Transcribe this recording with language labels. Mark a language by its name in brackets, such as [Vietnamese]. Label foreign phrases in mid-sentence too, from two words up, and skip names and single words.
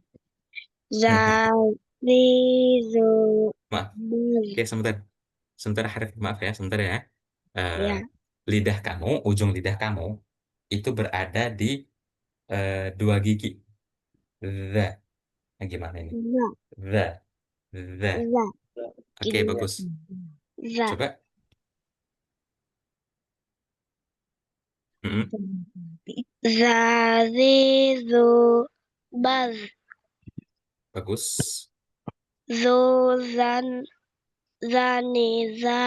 [Indonesian] Zazizu. Maaf. Oke, sebentar. Sebentar, Harif. Maaf ya, sebentar ya. Ya. Lidah kamu, ujung lidah kamu, itu berada di dua gigi. The. Nah, gimana ini? Za. The. Za. Oke, bagus. Za. Coba. Zazizu. Baz. Bagus. Zuzan. Zaniza.